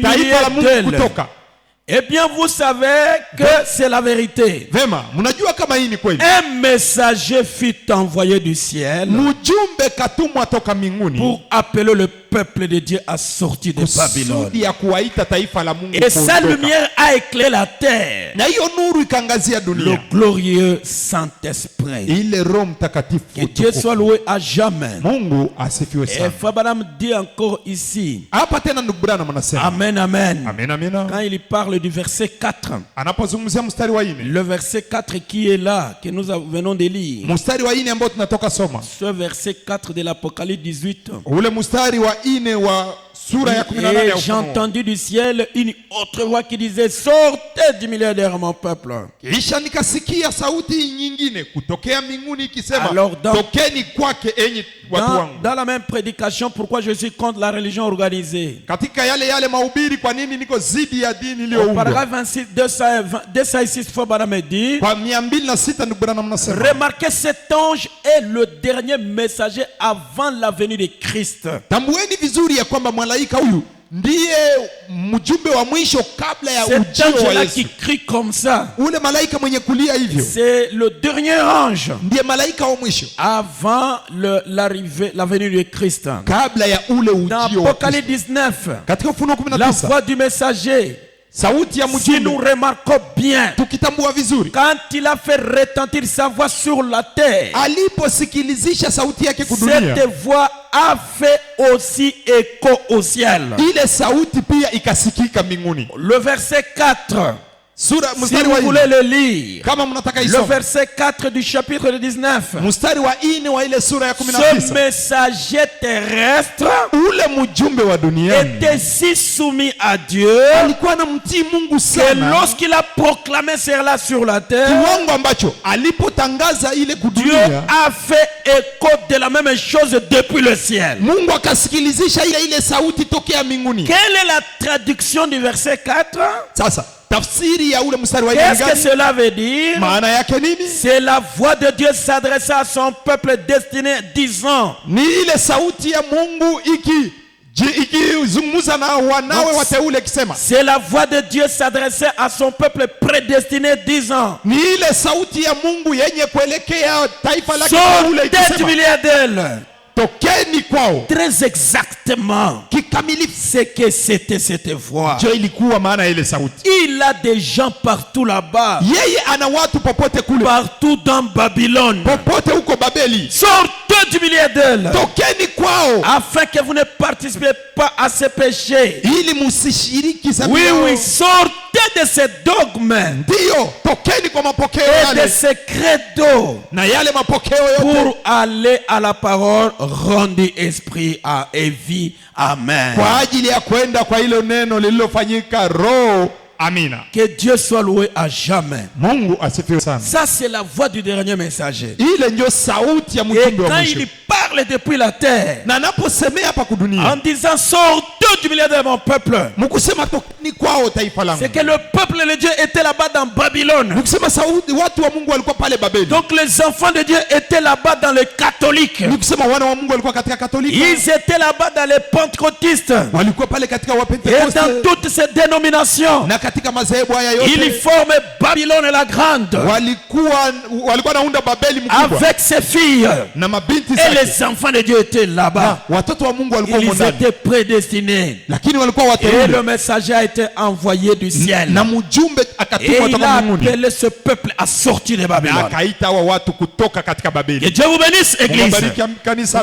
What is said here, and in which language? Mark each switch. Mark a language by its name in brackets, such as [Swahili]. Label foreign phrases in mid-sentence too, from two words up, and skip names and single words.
[Swahili] taifa la Mungu [French] milieu d'elle. [Swahili] kutoka. [French] Eh bien, vous savez que c'est la vérité. [Swahili] Vema, mnajua kama hii ni kweli. [French] Un messager fut envoyé du ciel [Swahili] Mjumbe katumwa toka mbinguni [French] pour appeler le peuple de Dieu à sortir de Babylone. [Swahili] kusudi ya kuwaita taifa la Mungu [French] Et sa [Swahili] kuondoka. [French] lumière a éclairé la terre. [Swahili] Na hiyo nuru ikaangazia [French] Le [Swahili] dunia. [French] glorieux Saint-Esprit. [Swahili] Ile Roho Mtakatifu. [French] Que Dieu soit loué à jamais. [Swahili] Mungu asifiwe [French] Et [Swahili] sana. [French] Fabaram dit encore ici. [Swahili] Hapa tena ndugu brana mnasema. [French] Amen, amen. [Swahili] Amen, amina. [French] Quand il parle du verset 4, [Swahili] Anapozungumzia mstari wa 4. [French] le verset 4 qui est là, que nous venons de lire, [Swahili] Mstari wa 4 ambao tunatoka soma. [French] ce verset 4 de l'Apocalypse 18, [Swahili] Ule mstari wa 4 wa sura ya 18 ya [French] et j'ai [Swahili] Ufunuo. [French] entendu du ciel une autre voix qui disait, sortez du milieu de mon peuple. [Swahili] Kisha nikasikia sauti nyingine kutokea mbinguni ikisema, [French] Alors, [Swahili] tokeni kwake enyi watu wangu. [French] Dans la même prédication, pourquoi je suis contre la religion organisée. [Swahili] Katika yale mahubiri, kwa nini niko zidi ya dini [French] Au [Swahili] iliyoundwa? [French] paragraphe 26, 206 fois, Madame me dit, [Swahili] Kwa 206 ndugu brana mnasema. [French] remarquez, cet ange est le dernier messager avant la venue de Christ. [Swahili] Tambueni vizuri ya kwamba malaika huyu ndiye mjumbe wa mwisho kabla ya [French] Cet [Swahili] ujio wa [French] ange-là [Swahili] Yesu. [French] qui crie comme ça, [Swahili] Ule malaika mwenye kulia hivyo [French] c'est le dernier ange [Swahili] ndiye malaika wa mwisho [French] avant l'arrivée, la venue de Christ. [Swahili] kabla ya ule [French] Dans [Swahili] ujio wa [French] Apocalypse [Swahili] Kristo. [French] 19, [Swahili] Katika Ufunuo [French] la [Swahili] 19 [French] voix du messager [Swahili] sauti ya [French] Si nous [Swahili] mjumbe [French] remarquons bien, [Swahili] tukitambua vizuri, [French] quand il a fait retentir sa voix sur la terre, [Swahili] aliposikilizisha sauti yake kudunia, [French] cette voix a fait aussi écho au ciel. [Swahili] ile sauti pia ikasikika mbinguni. [French] Le verset 4, [Swahili] Sura [French] si [Swahili] mstari [French] vous [Swahili] wa [French] voulez [Swahili] 4, [French] le lire, [Swahili] kama mnataka [French] le [Swahili] isome [French] verset 4 du chapitre 19, [Swahili] mstari wa 4 wa ile sura ya [French] ce [Swahili] 19, [French] messager terrestre [Swahili] ule mjumbe wa duniani [French] était si soumis à Dieu [Swahili] alikuwa anamtii Mungu [French] que [Swahili] sana, [French] lorsqu'il a proclamé cela sur la terre, [Swahili] kiwango ambacho alipotangaza ile [French] Dieu [Swahili] kudunia, [French] a fait écho de la même chose depuis le ciel. [Swahili] Mungu akasikilizisha ile sauti tokea mbinguni. [French] Quelle est la traduction du verset 4? [Swahili] Sasa tafsiri ya ule mstari wa [French] Qu'est-ce que [Swahili] 4 [French] cela veut dire? [Swahili] maana yake nini? [French] C'est la voix de Dieu s'adressant à son peuple destiné, disant, [Swahili] Ni ile sauti ya Mungu ikizungumza na wanawe wateule ikisema, [French] c'est la voix de Dieu s'adressant à son peuple prédestiné, disant, [Swahili] ni ile sauti ya Mungu yenye kuelekea taifa lake teule [French] sortez du [Swahili] ikisema, [French] milieu d'elle. [Swahili] tokeni kwao. [French] Très exactement [Swahili] Kikamilifu [French] ce que c'était cette voix. [Swahili] ndio ilikuwa maana ya ile sauti. [French] Il a des gens partout là-bas, [Swahili] Yeye ana watu popote kule, [French] partout dans Babylone. [Swahili] popote huko Babeli, [French] Sortez du milieu d'elle, [Swahili] tokeni kwao [French] afin que vous ne participez pas à ces péchés. [Swahili] ili musishiriki dhambi [French] Oui, [Swahili] yao. [French] oui, sortez de ces dogmes [Swahili] Ndio, tokeni kwa mapokeo [French] et de [Swahili] yale [French] ces credos [Swahili] na yale mapokeo yote [French] pour aller à la parole rendue esprit et vie. Amen. [Swahili] kwa ajili ya kwenda kwa hilo neno lililofanyika roho. Amina. [French] Que Dieu soit loué à jamais. [Swahili] Mungu asifiwe sana. [French] Ça, c'est la voix du dernier messager. [Swahili] Ile ndio sauti ya [French] Et [Swahili] mjumbe wa [French] quand [Swahili] mwisho, [French] il parle depuis la terre, [Swahili] na anaposemea hapa kudunia, [French] en disant sortez du milieu de mon peuple, [Swahili] mkusema tokeni kwao taifa langu, [French] c'est que le peuple de Dieu était là-bas dans Babylone. [Swahili] mkusema sauti watu wa Mungu walikuwa pale Babeli, [French] Donc les enfants de Dieu étaient là-bas dans les catholiques. [Swahili] mkusema wana wa Mungu walikuwa katika Katolika, [French] Ils étaient là-bas dans les pentecôtistes. [Swahili] walikuwa pale katika [French] Et dans [Swahili] Wapentekoste [French] toutes ces dénominations, [Swahili] na katika madhehebu haya [French] ils [Swahili] yote [French] formaient Babylone la grande [Swahili] walikuwa naunda Babeli mkubwa [French] avec ses filles. [Swahili] na mabinti [French] Et [Swahili] zake, [French] les enfants de Dieu étaient là-bas. [Swahili] na watoto wa Mungu walikuwa [French] Ils [Swahili] humo ndani, [French] étaient prédestinés. [Swahili] lakini walikuwa [French] Et [Swahili] wateule, [French] le messager a été envoyé du ciel. [Swahili] na mjumbe [French] Et [Swahili] akatumwa [French] il [Swahili] toka [French] a [Swahili] mbinguni [French] appelé ce peuple à sortir de [Swahili] na [French] Babylone. [Swahili] akaita hawa watu kutoka katika [French] Que [Swahili] Babeli. [French] Dieu vous bénisse, [Swahili] Mungu [French] église. [Swahili] abariki kanisa.